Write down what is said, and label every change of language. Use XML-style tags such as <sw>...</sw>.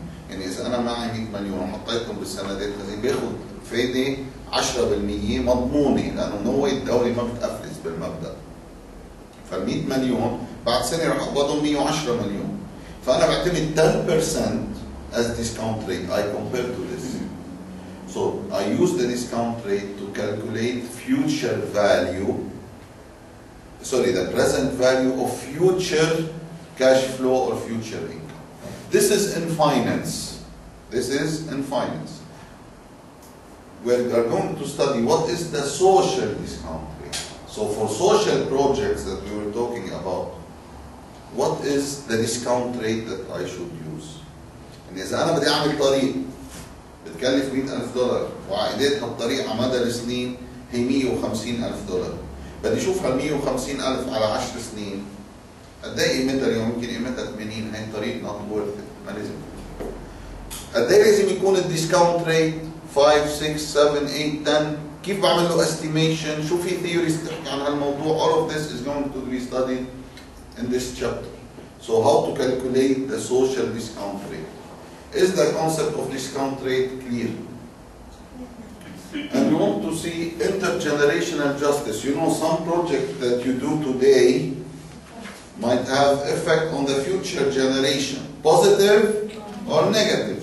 <ar>يعني إذا أنا معي 100 مليون وحطيتهم بالسندات خزينة باخذ فايدة 10% مضمونة، لأنه نوع الدولة ما بتقفلس بالمبدأ. فال 100 مليون بعد سنة رح أقبضهم 110 مليون. فأنا بعتمد 10%</ar> <en>as discount rate. I compare to this. So I use the discount rate to calculate future value, the present value of future cash flow or future income. This is in finance. This is in finance. We are going to study what is the social discount rate. So for social projects that we were talking about, what is the discount rate that I should use? And</en> <ar>إذا أنا بدي أعمل طريق بتكلف $100,000 وعائدات هالطريق على مدى السنين هي $150,000. بدي اشوف هال $150,000 على 10 سنين قد ايه قيمتها اليوم؟ يمكن قيمتها 80. هي الطريق</ar> <en>not worth it.</en> <ar>ما لازم. قد ايه لازم يكون الديسكاونت ريت؟ 5 6 7 8 10. كيف بعمل له estimation؟ شو في theories تحكي عن هالموضوع؟</ar> <en>all of this is going to be studied in this chapter. So how to calculate the social discount rate? Is the concept of discount rate clear? And we want to see intergenerational justice. You know, some project that you do today might have effect on the future generation, positive or negative.</en>